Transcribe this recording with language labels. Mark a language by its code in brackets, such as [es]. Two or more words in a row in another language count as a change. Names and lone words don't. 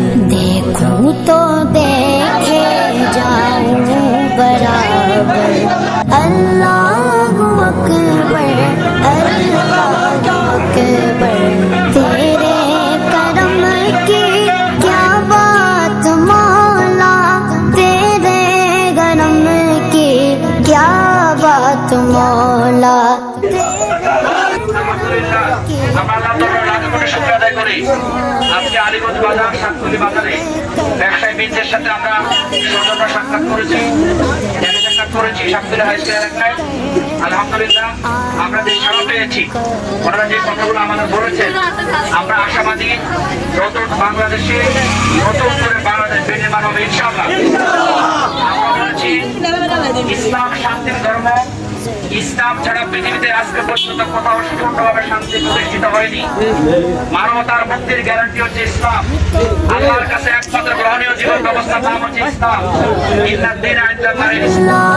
[ur] دیکھوں تو دیکھے جاؤں برابر [ar] اللہ اکبر اللہ اکبر [ur] تیرے کرم کی کیا بات مولا تیرے کرم کی کیا بات مولا [bn] আজকে আলিগঞ্জ বাজার শাকতলি বাজারে ব্যবসায়ী বৃন্দের সাথে আমরা সৌজন্য সাক্ষাৎ করেছি সাক্ষাৎ করেছি শাকতলি হাই স্কুল এলাকায় আলহামদুলিল্লাহ আমরা যে সাড়া পেয়েছি ওনারা যে কথাগুলো আমাদের বলেছেন আমরা আশাবাদী নতুন বাংলাদেশে নতুন করে বাংলাদেশ বিনির্মাণ হবে ইনশাআল্লাহ আমরা বলেছি ইসলাম শান্তির ধর্ম ইসলাম ছাড়া পৃথিবীতে আজকে পর্যন্ত কোথাও সুষ্ঠুভাবে শান্তি প্রতিষ্ঠিত হয়নি মানবতার মুক্তির গ্যারান্টি হচ্ছে ইসলাম আল্লাহর কাছে একমাত্র গ্রহণীয় জীবন ব্যবস্থা নাম হচ্ছে ইসলাম [ar] إن الدين عند الله الإسلام